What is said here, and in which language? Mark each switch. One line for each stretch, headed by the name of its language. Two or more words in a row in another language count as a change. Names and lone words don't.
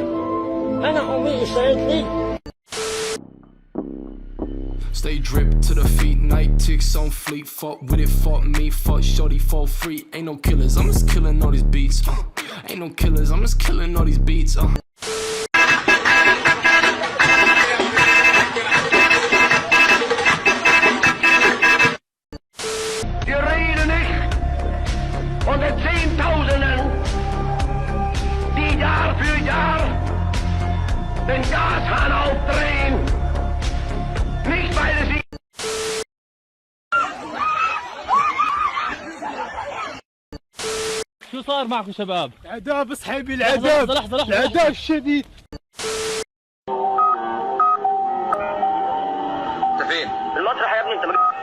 Arabic: أنا أمي اشتريت لي.
English: Stay dripped to the feet, night ticks on fleet. Fuck with it, fuck me, fuck shorty for free. Ain't no killers, I'm just killing all these beats. Ain't no killers, I'm just killing all these beats.
German: Wir reden nicht von den Zehntausenden, die Jahr für Jahr den Gashahn aufdrehen. Nicht weil es sie
Arabic: شو صار معكم شباب؟ العذاب اصحابي العذاب. لحظة العذاب الشديد. انت فين؟ المسرح يا ابني انت.